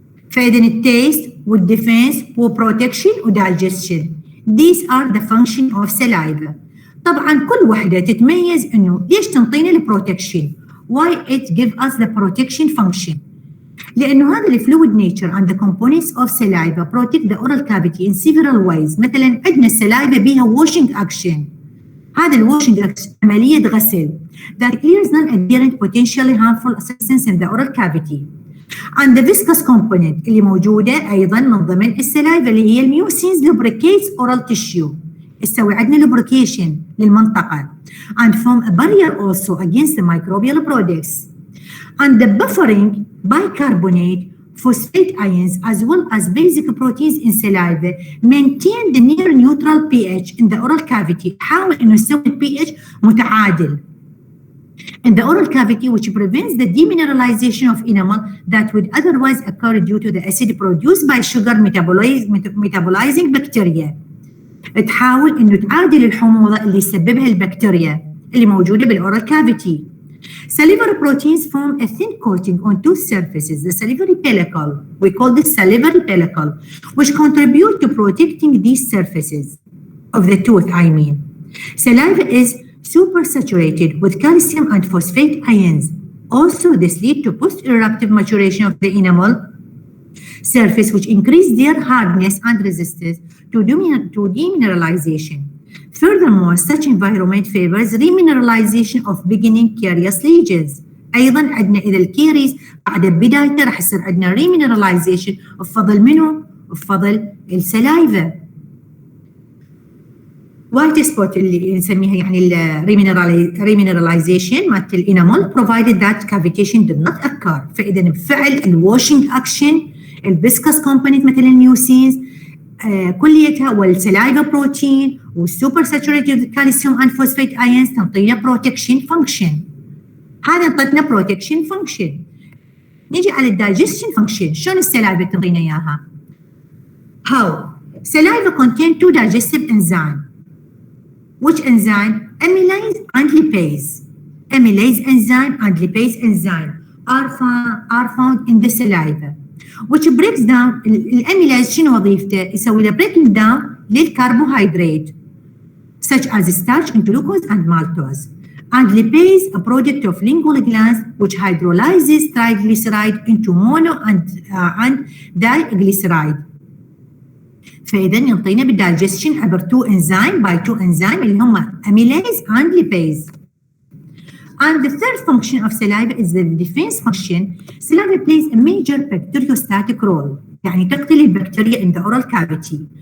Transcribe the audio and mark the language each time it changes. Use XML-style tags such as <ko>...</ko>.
<ar>فإذن التيست والديفنس والبروتكشن والدايجستشن.</ar> <en>These are the function of saliva.</en> <ar>طبعا كل وحدة تتميز انه ليش تنطينا البروتكشن؟</ar> <en>Why it give us the protection function؟</en> <ar>لأنه هذا الفلويد</ar> <en>nature and the components of saliva protect the oral cavity in several ways.</en> <ar>مثلا عندنا السلايفا بيها washing action. هذا الواشنج action عملية غسل</ar> <en>that clears non-adherent potentially harmful substances in the oral cavity. And the viscous component</en> <ar>اللي موجودة أيضا من ضمن السلايفا اللي هي الميوسينز</ar> <en>lubricates oral tissue.</en> <ar>تسوي عندنا lubrication للمنطقة</ar> <en>and form a barrier also against the microbial products. And the buffering bicarbonate phosphate ions as well as basic proteins in saliva maintain the near neutral pH in the oral cavity.</en> <ar>حاول انه يسوي</ar> <en>pH متعادل in the oral cavity which prevents the demineralization of enamel that would otherwise occur due to the acid produced by sugar metabolizing bacteria.</en> <ar>تحاول انه تعادل الحموضه اللي يسببها البكتيريا اللي موجوده بالاورال كافيتي.</ar> <en>Salivary proteins form a thin coating on tooth surfaces, the salivary pellicle. We call this salivary pellicle, which contribute to protecting these surfaces of the tooth, I mean. Saliva is supersaturated with calcium and phosphate ions. Also, this leads to post-eruptive maturation of the enamel surface, which increase their hardness and resistance to demineralization. Furthermore, such environment favors remineralization of beginning carious lesions.</en> <ar>أيضاً عندنا إذا الكيريز بعد بدايته راح يصير عندنا remineralization بفضل منه؟ بفضل السلايفا. وايت سبوت اللي نسميها يعني remineralization مالت الانامل</ar> <en>provided that cavitation did not occur.</en> <ar>فإذا بفعل الواشنج أكشن الفيسكس كومبوننت مثل الميوسينز كليتها والسلايفا بروتين والسوبر ساتوريتد كالسيوم اند فوسفيت ايونز تنطينا بروتكشن فانكشن. هذا انطتنا بروتكشن فانكشن. نيجي على الدايجستشن فانكشن، شلون السلايفا تنطينا اياها؟ How?</ar> <en>Saliva contain two digestive enzymes. Which enzyme? Amylase and lipase. Amylase enzyme and lipase enzyme are found in the saliva. Which breaks down</en> <ar>الاميلايز شنو وظيفته؟ يسوي له</ar> <en>breaking down للكربوهيدرات such as starch into glucose and maltose. And lipase a product of lingual glands which hydrolyzes triglyceride into mono and diglyceride.</en> <ar>فإذا ينطينا بالدايجستشن عبر two enzyme اللي هم amylase and lipase.</ar> <en>And the third function of saliva is the defense function. Saliva plays a major bacteriostatic role.</en> <ar>يعني تقتل البكتيريا</ar> <en>in the oral cavity.</en>